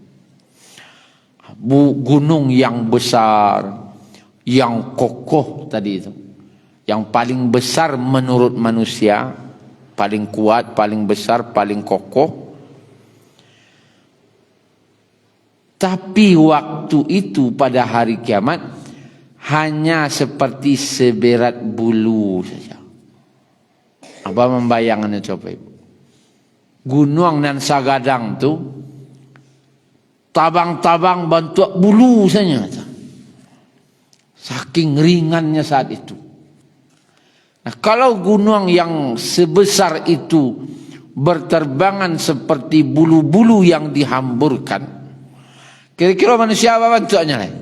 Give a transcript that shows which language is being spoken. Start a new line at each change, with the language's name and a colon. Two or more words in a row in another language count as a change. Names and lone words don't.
Indonesian: Gunung yang besar, yang kokoh tadi itu, yang paling besar menurut manusia, paling kuat, paling besar, paling kokoh. Tapi waktu itu pada hari kiamat hanya seperti seberat bulu saja. Apa membayangkannya coba ibu?
Minangkabau: Gunung dan Sagadang tu tabang-tabang bentuk bulu saja.
Indonesian: Saking ringannya saat itu. Nah, kalau gunung yang sebesar itu berterbangan seperti bulu-bulu yang dihamburkan, kira-kira manusia apa bentuknya?